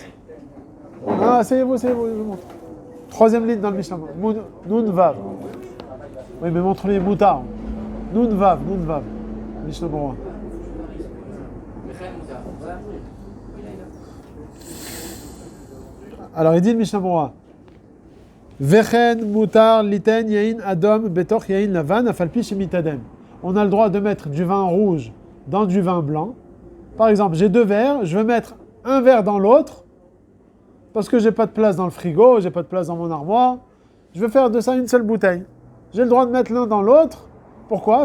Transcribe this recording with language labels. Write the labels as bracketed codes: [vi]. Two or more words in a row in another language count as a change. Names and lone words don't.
[fr] Ah, asseyez-vous, je vous montre. Troisième ligne dans le Mishnah. [he] נון וו. Oui, mais montre-lui Moutar. נון וו. Mishnah Berurah. [fr] Alors, il dit le Mishnah Berurah. [he] וכן מותר ליתן יין אדום בתוך יין לבן אף על פי שמתאדם. [fr] On a le droit de mettre du vin rouge dans du vin blanc. Par exemple, j'ai 2 verres, je veux mettre un verre dans l'autre parce que j'ai pas de place dans le frigo, j'ai pas de place dans mon armoire. Je veux faire de ça une seule bouteille. J'ai le droit de mettre l'un dans l'autre. Pourquoi?